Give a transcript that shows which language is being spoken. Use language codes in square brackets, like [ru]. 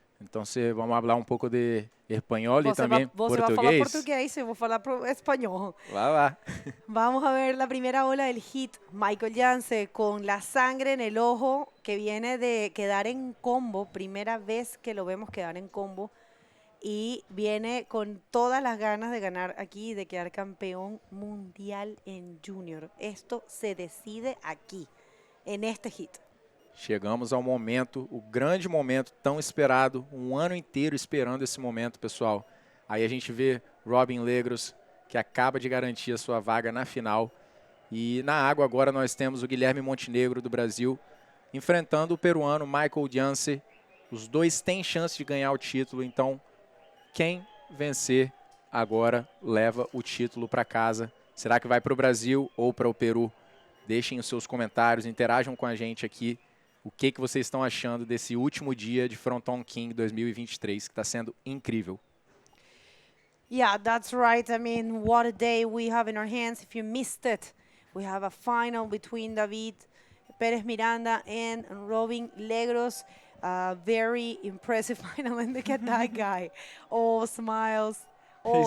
[pt] Então, vamos falar pouco de espanhol e também você vai falar português, eu vou falar espanhol. Vai lá. [es] Vamos a ver la primera ola del hit. Michael Diance con la sangre en el ojo, que viene de quedar en combo, primera vez que lo vemos quedar en combo, y viene con todas las ganas de ganar aquí, de quedar campeón mundial en junior. Esto se decide aquí, en este hit. [pt] Chegamos ao momento, o grande momento tão esperado, um ano inteiro esperando esse momento, pessoal. Aí a gente vê Robin Legros, que acaba de garantir a sua vaga na final. E na água agora nós temos o Guilherme Montenegro do Brasil, enfrentando o peruano Michael Diance. Os dois têm chance de ganhar o título, então quem vencer agora leva o título para casa. Será que vai para o Brasil ou para o Peru? Deixem os seus comentários, interajam com a gente aqui. O que vocês estão achando desse último dia de Fronton King 2023, que está sendo incrível? [en] Yeah, that's right. I mean, what a day we have in our hands. If you missed it, we have a final between David Perez Miranda and Robin Legros. Very impressive final, and look at that guy. All smiles, all